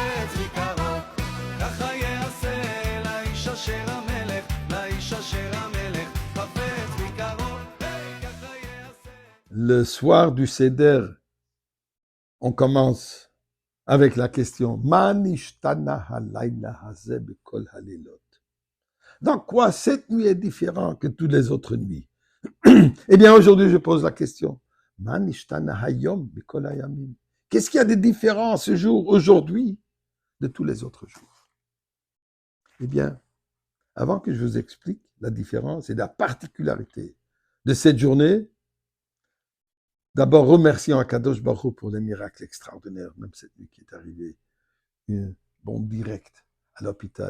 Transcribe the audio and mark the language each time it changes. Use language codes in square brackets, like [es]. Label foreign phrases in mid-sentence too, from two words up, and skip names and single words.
[he] מקרוב. ככה יעשה לאיש אשר המלך, לאיש אשר המלך חפץ מקרוב. ככה יעשה. [fr] Le soir du Seder, on commence avec la question [he] מה נשתנה הלילה הזה בכל הלילות. [fr] Dans quoi cette nuit est différente que toutes les autres nuits? Eh bien, aujourd'hui, je pose la question [he] מה נשתנה היום בכל הימים. [fr] Qu'est-ce qu'il y a de différent ce jour, aujourd'hui, de tous les autres jours? Eh bien, avant que je vous explique la différence et la particularité de cette journée, d'abord, remercions Akadosh Baruch Hu pour les miracles extraordinaires, même cette nuit qui est arrivée, une bombe directe à l'hôpital.